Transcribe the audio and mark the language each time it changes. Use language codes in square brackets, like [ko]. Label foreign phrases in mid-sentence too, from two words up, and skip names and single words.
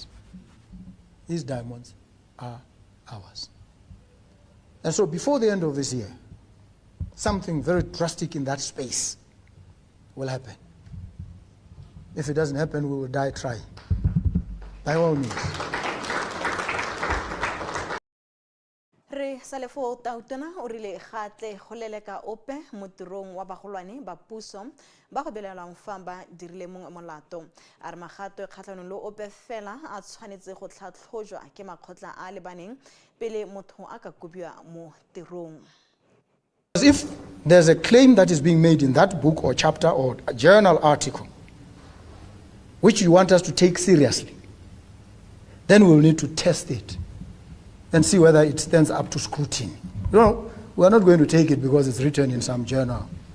[en] These diamonds are ours. And so before the end of this year, something very drastic in that space will happen. If it doesn't happen, we will die trying. By all means. [tn] Re salefo tautena o rile gatle go leleka ope mo tirong wa bagolwane ba puso ba go belelang fa ba dirile mongwe molato a re magato kgatlhanong le ope fela a tshwanetse go tlhatlhojwa ke makgotla a lebaneng pele motho a ka kobiwa mo tirong. [en] If there's a claim that is being made in that book or chapter or a journal article which you want us to take seriously, then we'll need to test it and see whether it stands up to scrutiny. No, we are not going to take it because it's written in some journal.